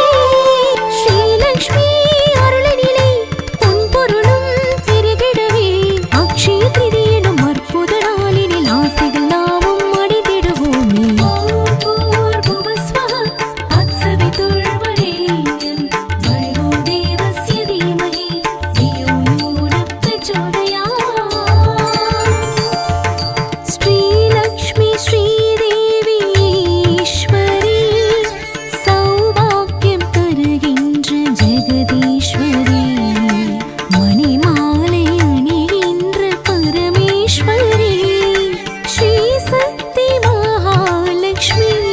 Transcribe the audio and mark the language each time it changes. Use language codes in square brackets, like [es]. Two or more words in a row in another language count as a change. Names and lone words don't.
[ta] ஸ்ரீலக்ஷ்மி அருளினிலே பொன்பொருளும் பெருகிடவே அக்ஷய திதியிடும் அற்புத நாளினில் ஆசைகள் நாமும் அடைந்திடுவோமே. [sa] ॐ भूर्भुवस्वः तत्सवितुर्वरेण्यं भर्गो देवस्य धीमहि धियो यो न प्रचोदयात्. [ta] ஸ்ரீலக்ஷ்மி ஸ்ரீதேவி ஈஸ்வரி சௌபாக்கியம் தருகின்ற ஜெகதீஸ்வரி மணிமாலை அணிகின்ற பரமேஸ்வரி ஸ்ரீ சக்தி மகாலட்சுமி.